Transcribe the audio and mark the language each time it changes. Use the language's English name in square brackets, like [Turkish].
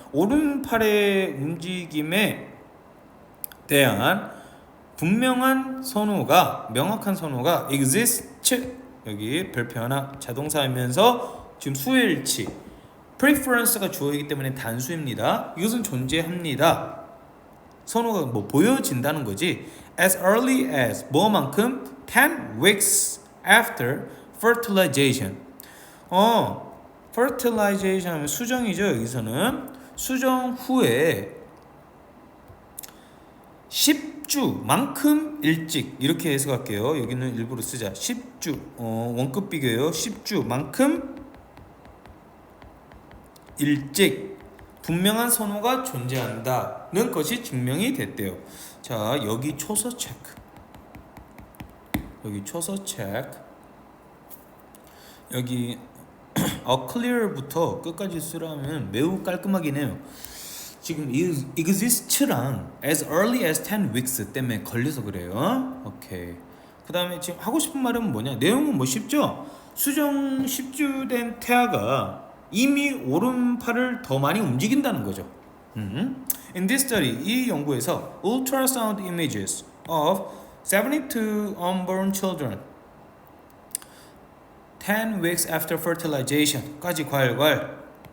[Korean] 오른팔의 움직임에 대한 분명한 선호가 명확한 선호가 exists 여기 별표 하나 자동사이면서 지금 수일치 preference가 주어이기 때문에 단수입니다. 이것은 존재합니다. 선호가 뭐 보여진다는 거지. [English] As early as 뭐만큼 10 weeks after fertilization. [Korean] fertilization 하면 수정이죠. 여기서는 수정 후에 10주만큼 일찍 이렇게 해석할게요. 여기는 일부러 쓰자. 10주 원급 비교예요. 10주만큼 일찍 분명한 선호가 존재한다는 것이 증명이 됐대요. 자, 여기 초서 체크. 여기 초서 체크. 여기 clear부터 끝까지 쓰라면 매우 깔끔하긴 해요. 지금 exist랑 as early as 10 weeks 때문에 걸려서 그래요. 오케이. 그 다음에 지금 하고 싶은 말은 뭐냐? 내용은 뭐 쉽죠? 수정 10주 된 태아가 이미 오른팔을 더 많이 움직인다는 거죠. [English] In this study, 이 연구에서 ultrasound images of 72 unborn children 10 weeks after fertilization까지 괄괄.